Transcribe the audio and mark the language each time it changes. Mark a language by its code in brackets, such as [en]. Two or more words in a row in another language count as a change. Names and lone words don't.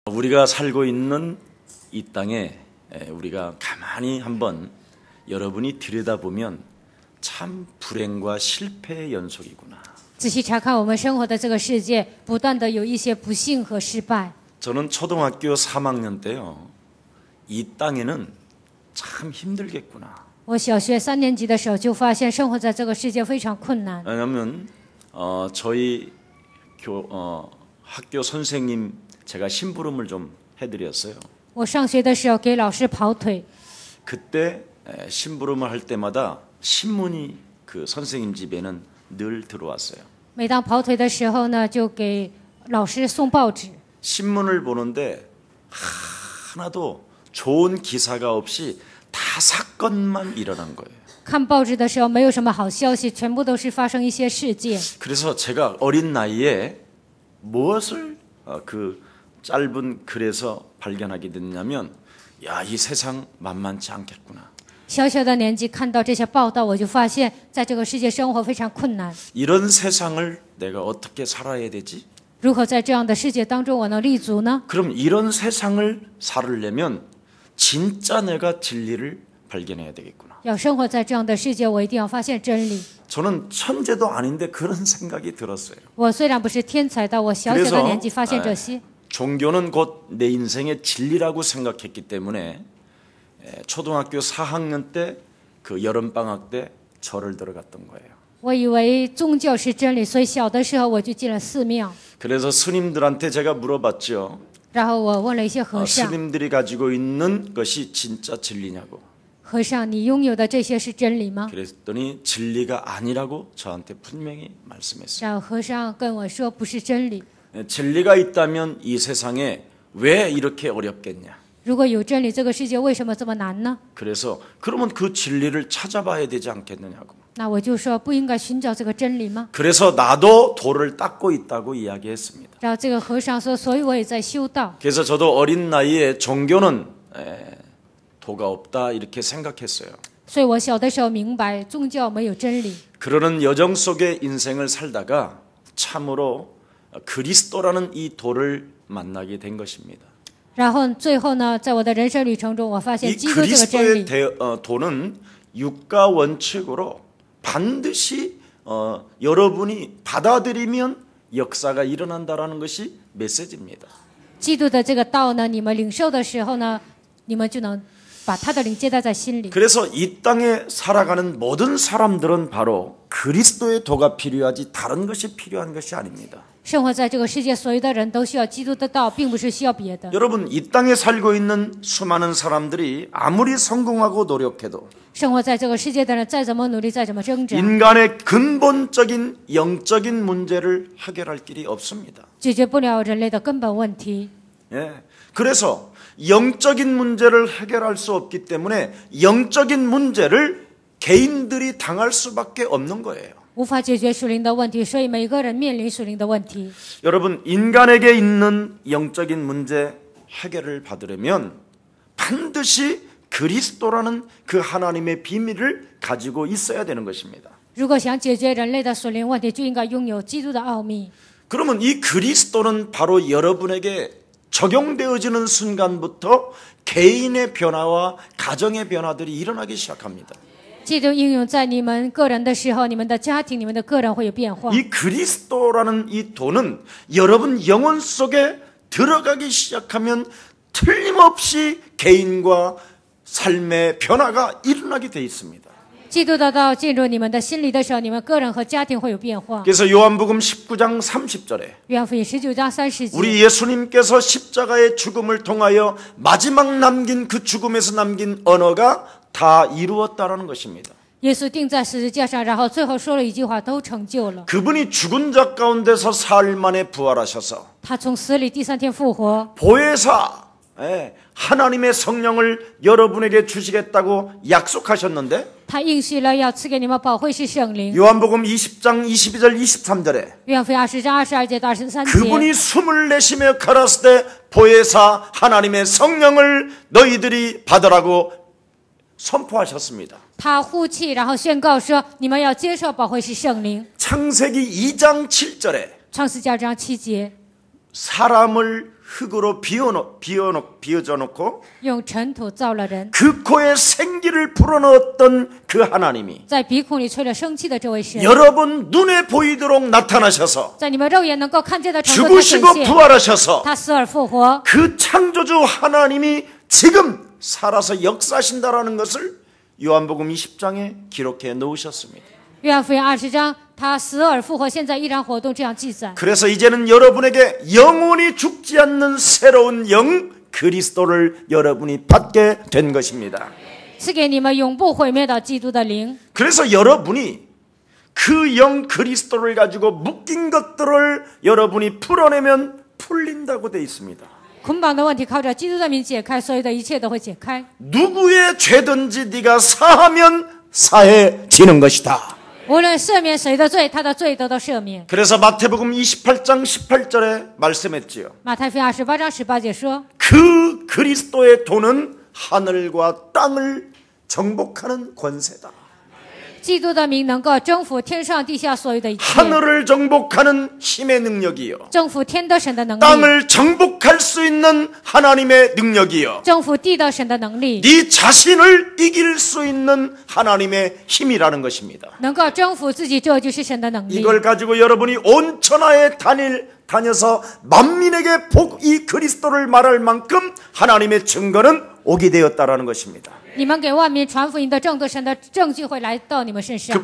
[ko] 우리가 살고 있는 이 땅에 우리가 가만히 한번 여러분이 들여다보면 참 불행과 실패의 연속이구나. [zh] 仔细查看我们生活的这个世界，不断的有一些不幸和失败。 [ko] 저는 초등학교 3학년 때요, 이 땅에는 참 힘들겠구나. [zh] 我小学3年级的时候就发现生活在这个世界非常困难。 [ko] 왜냐하면 저희 학교 선생님 제가 심부름을 좀 해드렸어요. [zh] 我上学的时候给老师跑腿， [ko] 그때 심부름을 할 때마다 신문이 그 선생님 집에는 늘 들어왔어요. [zh] 每当跑腿的时候呢，就给老师送报纸。 [ko] 신문을 보는데 하나도 좋은 기사가 없이 다 사건만 일어난 거예요. [zh] 看报纸的时候没有什么好消息，全部都是发生一些事件。 [ko] 그래서 제가 어린 나이에 무엇을 그 짧은 글에서 발견하게 됐냐면, 야, 이 세상 만만치 않겠구나. [zh] 小小的年纪看到这些报道，我就发现在这个世界生活非常困难。 [ko] 이런 세상을 내가 어떻게 살아야 되지? [zh] 如何在这样的世界当中我能立足呢？ [ko] 그럼 이런 세상을 살으려면 진짜 내가 진리를 발견해야 되겠구나. [zh] 要生活在这样的世界，我一定要发现真理。 [ko] 저는 천재도 아닌데 그런 생각이 들었어요. [zh] 我虽然不是天才的，我小小的年纪发现这些。 [ko] 종교는 곧 내 인생의 진리라고 생각했기 때문에 초등학교 4학년 때 그 여름방학 때 절을 들어갔던 거예요. [zh] 我以为宗教是真理，所以小的时候我就进了寺庙。 [ko] 그래서 스님들한테 제가 물어봤죠. [zh] 然后我问了一些和尚， [ko] 스님들이 가지고 있는 것이 진짜 진리냐고. [zh] 和尚，你拥有的这些是真理吗？ [ko] 그랬더니 진리가 아니라고 저한테 분명히 말씀했어요. [zh] 然后和尚跟我说不是真理。 [ko] 진리가 있다면 이 세상에 왜 이렇게 어렵겠냐. [zh] 如果有真理，这个世界为什么这么难呢？ [ko] 그래서 그러면 그 진리를 찾아봐야 되지 않겠느냐고. [zh] 那我就说不应该寻找这个真理吗？ [ko] 그래서 나도 도를 닦고 있다고 이야기했습니다. [zh] 然后这个和尚说，所以我也在修道。 [ko] 그래서 저도 어린 나이에 종교는 도가 없다 이렇게 생각했어요. [zh] 所以我小的时候明白宗教没有真理。 [ko] 그러는 여정 속에 인생을 살다가 참으로 그리스도라는 이 도를 만나게 된 것입니다. [zh] 然后最后呢，在我的人生旅程中，我发现 [ko] 이 [zh] 基督这个真理。 [ko] 그리스도의 도는 육가 원칙으로 반드시 여러분이 받아들이면 역사가 일어난다라는 것이 메시지입니다. [zh] 基督的这个道呢，你们领受的时候呢，你们就能把他的灵接待在心里。 [ko] 그래서 이 땅에 살아가는 모든 사람들은 바로 그리스도의 도가 필요하지 다른 것이 필요한 것이 아닙니다. [zh] 生活在这个世界，所有的人都需要基督的道，并不是需要别的。 [ko] 여러분, 이 땅에 살고 있는 수많은 사람들이 아무리 성공하고 노력해도 [zh] 生活在这个世界的人，再怎么努力，再怎么挣扎， [ko] 인간의 근본적인 영적인 문제를 해결할 길이 없습니다. [zh] 解决不了人类的根本问题。 [ko] 예. 그래서 영적인 문제를 해결할 수 없기 때문에 영적인 문제를 개인들이 당할 수밖에 없는 거예요. [zh] 无法解决属灵的问题，所以每个人面临属灵的问题。 [ko] 여러분, 인간에게 있는 영적인 문제 해결을 받으려면 반드시 그리스도라는 그 하나님의 비밀을 가지고 있어야 되는 것입니다. [zh] 如果想解决人类的属灵问题，就应该拥有基督的奥秘。 [ko] 그러면 이 그리스도는 바로 여러분에게 적용되어지는 순간부터 개인의 변화와 가정의 변화들이 일어나기 시작합니다. [zh] 基督应用在你们个人的时候，你们的家庭、你们的个人会有变化。 [ko] 이 그리스도라는 이 도는 여러분 영혼 속에 들어가기 시작하면 틀림없이 개인과 삶의 변화가 일어나게 돼 있습니다. [zh] 基督的道进入你们的心里的时候，你们个人和家庭会有变化。 [ko] 그래서 요한복음 19장 30절에 [zh] 约翰福音19章30节， [ko] 우리 예수님께서 십자가의 죽음을 통하여 마지막 남긴 그 죽음에서 남긴 언어가 다 이루었다라는 것입니다. [zh] 耶稣钉在十字架上，然后最后说了一句话，都成就了。 [ko] 그분이 죽은 자 가운데서 사흘 만에 부활하셔서 [zh] 他从死里第3天复活， [ko] 보혜사 하나님의 성령을 여러분에게 주시겠다고 약속하셨는데 [zh] 他应许了要赐给你们保惠师圣灵。 [ko] 요한복음 20장 22절 23절에 [zh] 约翰福音20章22节到23节， [ko] 그분이 숨을 내쉬며 가라사대 보혜사 하나님의 성령을 너희들이 받으라고 선포하셨습니다. [zh] 他呼气，然后宣告说：“你们要接受保惠师圣灵。 [ko] 창세기 2장 7절에 [zh] 创世2章7节， [ko] 사람을 흙으로 비워져 놓고 [zh] 用尘土造了人， [ko] 그 코에 생기를 불어넣었던 그 하나님이 [zh] 在鼻孔里吹了生气的这位神， [ko] 여러분 눈에 보이도록 나타나셔서 [zh] 在你们肉眼能够看见的程度他显 [ko] 죽으시고 [zh] 现， [ko] 부활하셔서 [zh] 他死而复活。 [ko] 그 창조주 하나님이 지금 살아서 역사하신다라는 것을 요한복음 20장에 기록해 놓으셨습니다. [zh] 约翰福音20章，他死而复活，现在依然活动，这样记载。 [ko] 그래서 이제는 여러분에게 영원히 죽지 않는 새로운 영 그리스도를 여러분이 받게 된 것입니다. [zh] 赐给你们永不毁灭的基督的灵。 [ko] 그래서 여러분이 그 영 그리스도를 가지고 묶인 것들을 여러분이 풀어내면 풀린다고 되어 있습니다. [zh] 捆绑的问题靠着基督的名解开，所有的一切都会解开。 [ko] 누구의 죄든지 네가 사하면 사해지는 것이다. [zh] 无论赦免谁的罪，他的罪得到赦免。 [ko] 그래서 마태복음 28장 18절에 말씀했지요. [zh] 马太福音28章18节说， [ko] 그 그리스도의 도는 하늘과 땅을 정복하는 권세다. [zh] 基督的名能够征服天上地下所有的一切， [ko] 하늘을 정복하는 힘의 능력이요. [zh] 征服天的神的能力， [ko] 땅을 정복할 수 있는 하나님의 능력이요. [zh] 征服地的神的能力， [ko] 네 자신을 이길 수 있는 하나님의 힘이라는 것입니다. [zh] 能够征服自己，这就是神的能力。 [ko] 이걸 가지고 여러분이 온 천하에 다녀서 만민에게 이 그리스도를 말할 만큼 하나님의 증거는 오게 되었다라는 것입니다. [zh] 你们给万民传福音的正德神的证据会来到你们身上，